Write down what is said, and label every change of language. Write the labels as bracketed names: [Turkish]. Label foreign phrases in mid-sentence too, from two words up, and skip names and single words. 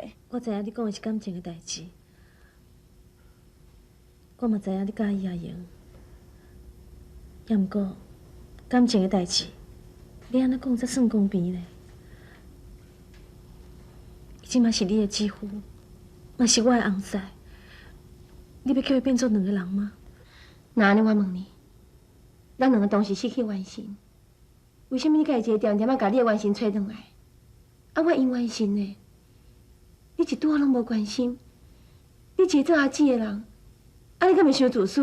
[Min Nan Chinese] 我知影你讲的是感情的代志，我嘛知影你介意阿莹，也毋过感情的代志，你安尼讲才算公平咧。伊即嘛是你的姊夫，嘛是我的翁婿，你要叫伊变做两个人吗？那安尼我问你，咱两个同时失去原神，为什么你家己一个点点啊，把你的原神找转来？啊，我因原神呢？你一拄仔拢无关心，你一个做阿姊的人，啊，你敢袂伤自私？